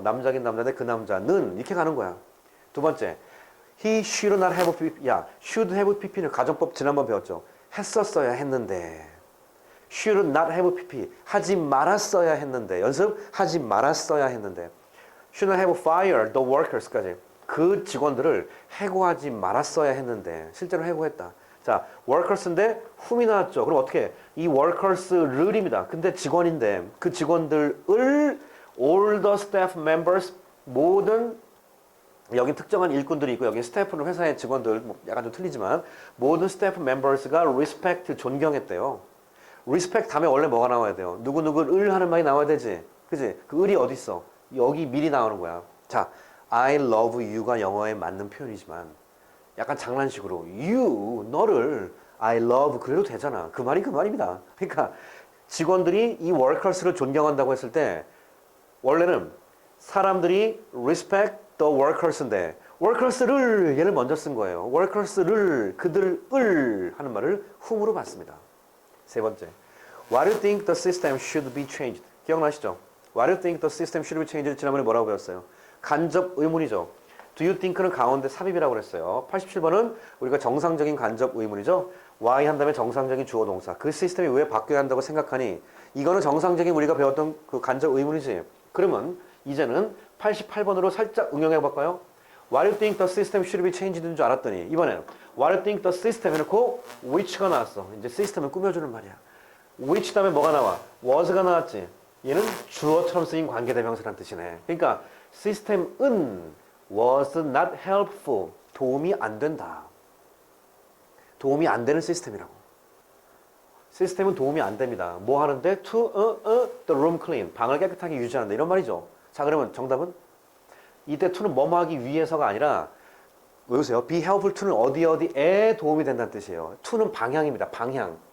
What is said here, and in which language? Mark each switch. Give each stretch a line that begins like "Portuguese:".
Korean: 남자긴 남자인데 그 남자는 이렇게 가는 거야. 두 번째.
English: He should not have PP.
Korean: 야,
English: should have PP
Korean: 는 가정법 지난번 배웠죠. 했었어야 했는데.
English: should not have PP.
Korean: 하지 말았어야 했는데. 연습? 하지 말았어야 했는데.
English: shouldn't have fired the workers까지.
Korean: 그 직원들을 해고하지 말았어야 했는데 실제로 해고했다. 자, workers인데 whom이 나왔죠. 그럼 어떻게? 이 workers를입니다. 근데 직원인데 그 직원들을
English: all the staff members
Korean: 모든 여기 특정한 일꾼들이 있고 여기 스태프는 회사의 직원들 뭐 약간 좀 틀리지만 모든 스태프 멤버스가 respect 존경했대요. respect 다음에 원래 뭐가 나와야 돼요? 누구누구를 하는 말이 나와야 되지. 그지? 그 을이 어디 있어? 여기 미리 나오는 거야. 자,
English: I love you
Korean: 가 영어에 맞는 표현이지만 약간 장난식으로
English: you
Korean: 너를
English: I love
Korean: 그래도 되잖아. 그 말이 그 말입니다. 그러니까 직원들이 이 workers를 존경한다고 했을 때 원래는 사람들이
English: respect the workers
Korean: 인데 workers를 얘를 먼저 쓴 거예요. workers를 그들을 하는 말을 whom으로 봤습니다. 세 번째,
English: Why do you think the system should be changed?
Korean: 기억나시죠?
English: Why do you think the system should be changed?
Korean: 지난번에 뭐라고 배웠어요? 간접 의문이죠. Do you think는 가운데 삽입이라고 그랬어요. 87번은 우리가 정상적인 간접 의문이죠. Why 한 다음에 정상적인 주어 동사. 그 시스템이 왜 바뀌어야 한다고 생각하니? 이거는 정상적인 우리가 배웠던 그 간접 의문이지. 그러면 이제는 88번으로 살짝 응용해 볼까요?
English: Why do you think the system should be changed
Korean: 인 줄 알았더니 이번에는
English: Why do you think the system
Korean: 해놓고
English: which
Korean: 가 나왔어. 이제 시스템을 꾸며주는 말이야. which 다음에 뭐가 나와? was가 나왔지. 얘는 주어처럼 쓰인 관계대명사라는 뜻이네. 그러니까 시스템은
English: was not helpful.
Korean: 도움이 안 된다. 도움이 안 되는 시스템이라고. 시스템은 도움이 안 됩니다. 뭐 하는데?
English: To the room clean.
Korean: 방을 깨끗하게 유지하는데 이런 말이죠. 자, 그러면 정답은? 이때 to는 뭐뭐 하기 위해서가 아니라 외우세요.
English: be helpful to
Korean: 는 어디에 도움이 된다는 뜻이에요. to는 방향입니다. 방향.